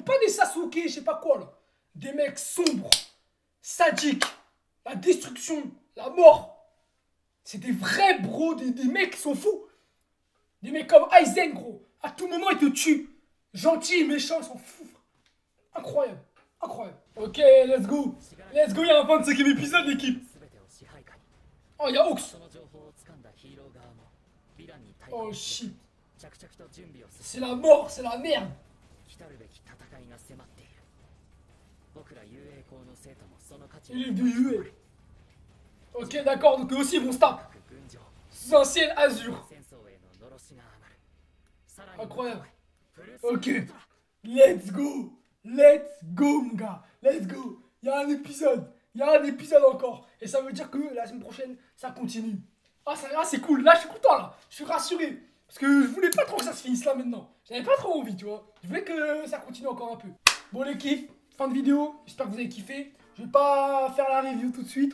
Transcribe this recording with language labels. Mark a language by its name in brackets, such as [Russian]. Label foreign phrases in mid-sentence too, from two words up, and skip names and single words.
[French] Pas des Sasuke, je sais pas quoi, là. Des mecs sombres. Sadiques. La destruction. La mort. C'est des vrais bros. Des mecs qui sont fous. Des mecs comme Aizen, gros. À tout moment, ils te tuent. Gentils, méchants, ils sont fous. Incroyable. [English] Ok, let's go. [French] Il y a un 25e épisode, l'équipe. Oh, il y a Ox. [English] Oh shit. [Japanese] 着々と準備を進 [French] C'est la mort, c'est la merde. [Japanese] め来たるべき戦いが迫っている。僕ら雄英校の生徒もその価値を [French] Il est de UE. Ok, d'accord, donc eux aussi ils vont se taper. [Japanese] 軍上 [French] Sous un ciel azur. [Japanese] 戦争へののろしが上がる。さらに [French] Incroyable. [Japanese] フルス [English] Ok. Let's go. Let's go, [French] mon gars. [English] Let's go. [French] Il y a un épisode. Il y a un épisode encore. Et ça veut dire que la semaine prochaine, ça continue. Ah, c'est cool. Là, je suis content, là. Je suis rassuré. Parce que je voulais pas trop que ça se finisse là maintenant. J'avais pas trop envie, tu vois. Je voulais que ça continue encore un peu. Bon, l'équipe, fin de vidéo. J'espère que vous avez kiffé. Je vais pas faire la review tout de suite.